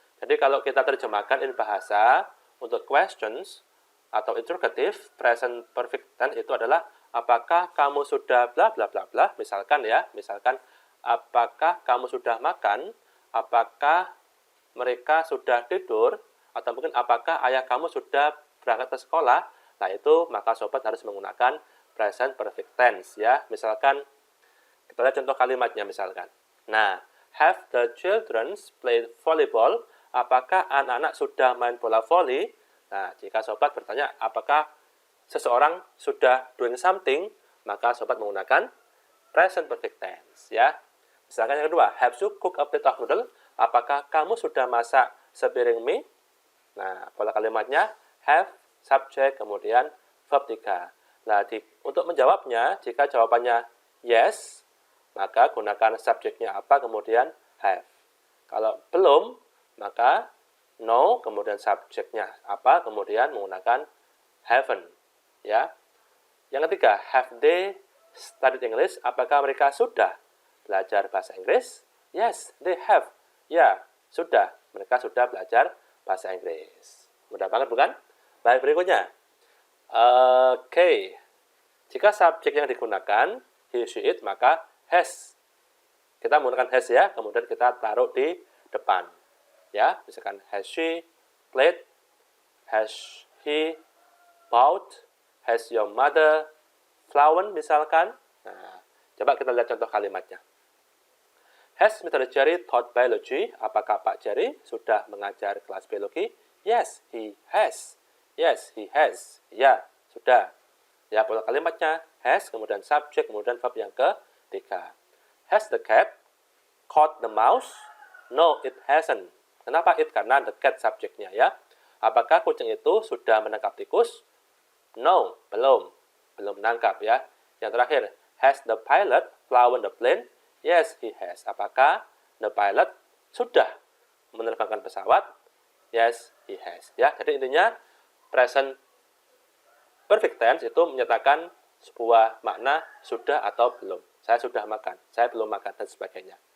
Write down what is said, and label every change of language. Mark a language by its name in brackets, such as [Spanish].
[Indonesian] Jadi kalau kita terjemahkan in bahasa untuk questions atau interrogative, present perfect tense itu adalah apakah kamu sudah bla bla bla bla, misalkan ya, misalkan apakah kamu sudah makan, apakah mereka sudah tidur, atau mungkin apakah ayah kamu sudah berangkat ke sekolah. Nah, itu maka sobat harus menggunakan present perfect tense ya. Misalkan kita lihat contoh kalimatnya misalkan. [English] Nah, have the children played volleyball? [Indonesian] Apakah anak-anak sudah main bola voli? Nah, jika sobat bertanya apakah seseorang sudah doing something, maka sobat menggunakan present perfect tense ya. Misalkan yang kedua, [English] have you cooked a plate of noodle? [Indonesian] Apakah kamu sudah masak sepiring mie? Nah, pola kalimatnya have, subject, kemudian verb 3. Nah, untuk menjawabnya, jika jawabannya yes, maka gunakan subjeknya apa, kemudian have. Kalau belum, maka no, kemudian subjeknya apa, kemudian menggunakan haven't. Ya. Yang ketiga, [English] have they studied English? [Indonesian] Apakah mereka sudah belajar bahasa Inggris? [English] Yes, they have. [Indonesian] Ya, sudah. Mereka sudah belajar bahasa Inggris. Mudah banget bukan? Baik, berikutnya. Oke. Jika subjek yang digunakan he, she, it, maka has. Kita menggunakan has ya, kemudian kita taruh di depan. Ya, misalkan [English] has she played, has he bought, has your mother flown misalkan. [Indonesian] Nah, coba kita lihat contoh kalimatnya. Has Mr. [English] Jerry taught biology? [Indonesian] Apakah Pak Jerry sudah mengajar kelas biologi? [English] Yes, he has. Yes, he has. [Indonesian] Ya, sudah. Ya, pola kalimatnya has, kemudian subjek, kemudian verb yang ketiga. [English] Has the cat caught the mouse? No, it hasn't. [Indonesian] Kenapa it? Karena the cat subjeknya ya. Apakah kucing itu sudah menangkap tikus? No, belum. Belum menangkap ya. Yang terakhir, [English] has the pilot flown the plane? Yes, he has. [Indonesian] Apakah the pilot sudah menerbangkan pesawat? [English] Yes, he has. [Indonesian] Ya, jadi intinya present perfect tense itu menyatakan sebuah makna sudah atau belum. Saya sudah makan, saya belum makan, dan sebagainya.